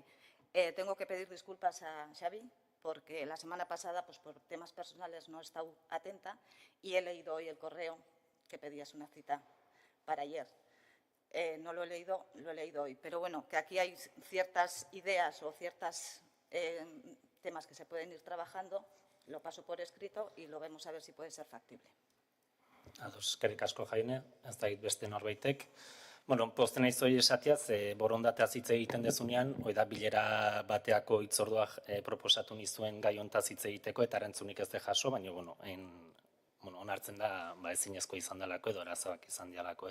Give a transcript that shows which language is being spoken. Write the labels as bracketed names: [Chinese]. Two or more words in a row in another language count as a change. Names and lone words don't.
[Spanish] Tengo que pedir disculpas a Xavi, porque la semana pasada, pues por temas personales, no he estado atenta y he leído hoy el correo que pedías una cita para ayer. No lo he leído hoy, pero bueno, que aquí hay ciertas ideas o ciertos temas que se pueden ir trabajando, lo paso por escrito y lo vemos a ver si puede ser factible. [Basque] Ados, eskerrik asko Jaine, ez da beste norbaitek. Bueno, pozten naiz hori esatiaz, borondateaz hitz egiten dezunean, hori da bilera bateako hitzorduak proposatu nizuen gai hontaz hitz egiteko eta erantzunik ez de jaso, baina onartzen da ezinezko izan delako edo arazoak izan dialako.